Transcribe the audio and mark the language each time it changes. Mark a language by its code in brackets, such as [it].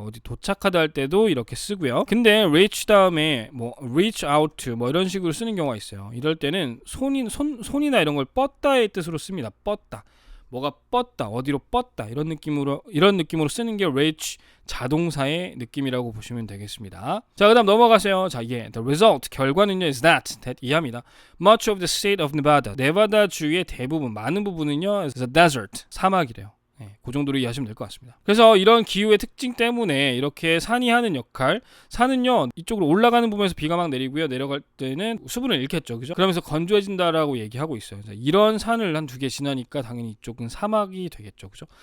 [ko] 어디 도착하다 할 때도 이렇게 쓰고요. 근데 reach 다음에 뭐 reach out to 뭐 이런 식으로 쓰는 경우가 있어요. 이럴 때는 손이나 이런 걸 뻗다의 뜻으로 씁니다. 뻗다. 뭐가 뻗다. 어디로 뻗다. 이런 느낌으로 쓰는 게 reach 자동사의 느낌이라고 보시면 되겠습니다. 자, 그다음 넘어가세요. [en] 자, the result 결과는요 is that 이해합니다. Much of the state of Nevada. [ko] 네바다 주의 대부분 많은 부분은요 [en] is a desert. [ko] 사막이래요. 그 정도로 이해하시면 될 것 같습니다. 그래서 이런 기후의 특징 때문에 이렇게 산이 하는 역할, 산은요 이쪽으로 올라가는 부분에서 비가 막 내리고요, 내려갈 때는 수분을 잃겠죠, 그죠? 그러면서 건조해진다라고 얘기하고 있어요. 이런 산을 한 두 개 지나니까 당연히 이쪽은 사막이 되겠죠, 그죠?